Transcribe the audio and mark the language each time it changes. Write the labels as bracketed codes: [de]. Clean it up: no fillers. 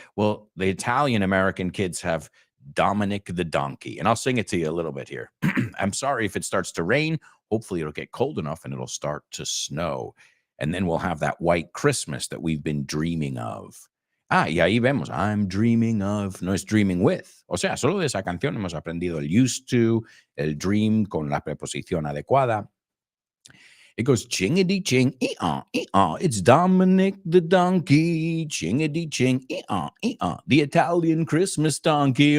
[en] Well, the Italian American kids have Dominic the Donkey. And I'll sing it to you a little bit here. I'm sorry if it starts to rain. Hopefully it'll get cold enough and it'll start to snow. And then we'll have that white Christmas that we've been dreaming of. [es] Ah, y ahí vemos. [en] I'm dreaming of. [es] No es dreaming with. O sea, solo de esa canción hemos aprendido el used to, el dream con la preposición adecuada. [en] It goes chingity ching, It's Dominic the Donkey, chingity ching, the Italian Christmas donkey.